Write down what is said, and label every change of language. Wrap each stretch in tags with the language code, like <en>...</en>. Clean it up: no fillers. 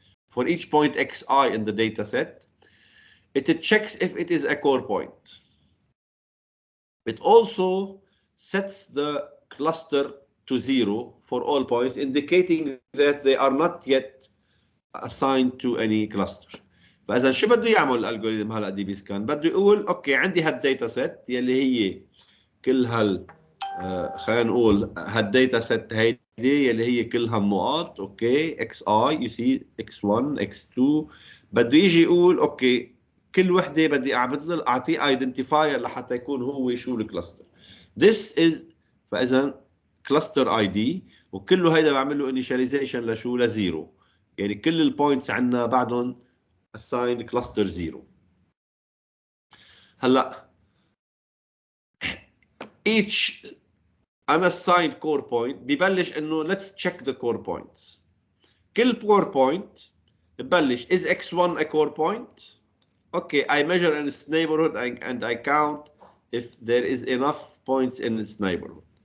<en>For each point xi in the data set, it checks if it is a core point. It also sets the cluster to 0 for all points, indicating that they are not yet assigned to any cluster.</en> <ar>فاذا شو بده يعمل الالجوريثم هلا دي بي سكان؟ بده يقول اوكي عندي هالداتا سيت يلي هي كل خلينا نقول هالداتا سيت هيدي يلي هي كلها النقاط، اوكي اكس اي يو سي اكس 1 اكس 2. بده يجي يقول اوكي كل وحده بدي اعطيه ايدنتيفاير لحتى يكون هو شو الكلاستر.</ar> <en>This is</en> <ar>فاذا كلاستر اي دي، وكله هيدا بعمل له انيشاليزيشن لشو؟ لزيرو. يعني كل البوينتس عندنا بعدهم</ar> <en>assigned cluster 0.</en> <ar>هلا</ar> <en>each unassigned core point</en> <ar>ببلش انه</ar> <en>let's check the core points.</en> <ar>كل</ar> <en>core point</en> <ar>ببلش</ar> <en>is x1 a core point? Okay, I measure in its neighborhood and I count if there is enough points in its neighborhood.</en>